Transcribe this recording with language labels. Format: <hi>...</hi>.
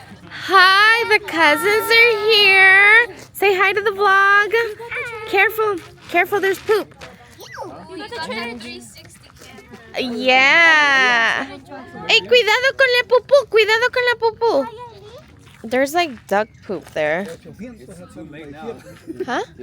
<en>Hi, the cousins are here. Say hi to the vlog. Careful, careful, there's poop. Yeah.</en> <es>Hey, cuidado con la pupú, cuidado con la pupú.</es> <en>There's like duck poop there. Huh?</en>